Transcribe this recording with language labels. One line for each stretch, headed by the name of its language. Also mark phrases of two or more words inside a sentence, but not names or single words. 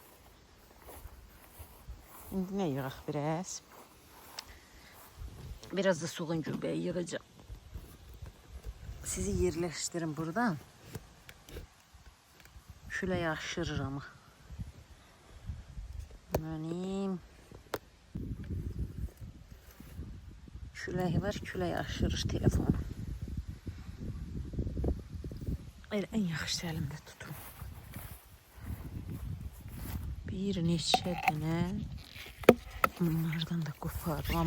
Turkish: Şimdi ne yığaq biraz? Biraz da soğan göbeği yığacağım. Sizi yerleştirin buradan.
Azerbaijani: Küləyi aşırır ama. Benim küləyi var, küləyi aşırır telefonu. En yaxşı əlimdə tuturum. Bir neçə dənə bunlardan da qopardım.